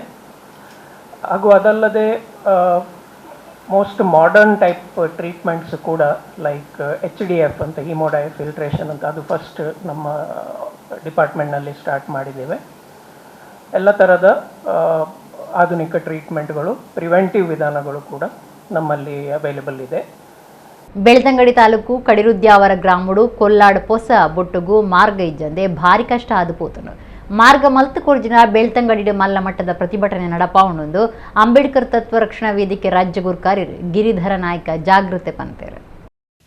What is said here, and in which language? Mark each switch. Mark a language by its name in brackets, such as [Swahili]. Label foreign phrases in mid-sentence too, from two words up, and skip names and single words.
[Kannada] ಹಾಗೂ ಅದಲ್ಲದೆ [English] most modern type treatments [Kannada] ಕೂಡ ಲೈಕ್ HDF ಅಂತ, ಹಿಮೋಡಯಫಿಲ್ಟ್ರೇಷನ್ ಅಂತ, ಅದು ಫಸ್ಟ್ ನಮ್ಮ ಡಿಪಾರ್ಟ್ಮೆಂಟ್ನಲ್ಲಿ ಸ್ಟಾರ್ಟ್ ಮಾಡಿದ್ದೇವೆ. ಎಲ್ಲ ಥರದ ಆಧುನಿಕ ಟ್ರೀಟ್ಮೆಂಟ್ಗಳು, ಪ್ರಿವೆಂಟಿವ್ ವಿಧಾನಗಳು ಕೂಡ ನಮ್ಮಲ್ಲಿ ಅವೈಲೇಬಲ್ ಇದೆ. [Tulu] ಬೆಳ್ತಂಗಡಿ ತಾಲೂಕು ಕಡಿರುದ್ಯಾವರ ಗ್ರಾಮಡು ಕೊಲ್ಲಾಡ್ ಪೊಸ ಬೊಟ್ಟುಗು ಮಾರ್ಗ ಇಜ್ಜಂದೆ ಭಾರಿ ಕಷ್ಟ ಆದುಪೋತನು. ಮಾರ್ಗ ಮಲ್ತು ಕೊರ್ಜಿನ ಬೆಳ್ತಂಗಡಿ ಮಲ್ಲ ಮಟ್ಟದ ಪ್ರತಿಭಟನೆ ನಡಪಾವಣೊಂದು ಅಂಬೇಡ್ಕರ್ ತತ್ವ ರಕ್ಷಣಾ ವೇದಿಕೆ ರಾಜ್ಯ ಗುರುಕಾರ್ಯರು ಗಿರಿಧರ ನಾಯ್ಕ ಜಾಗೃತೆ ಪಂತೇರು.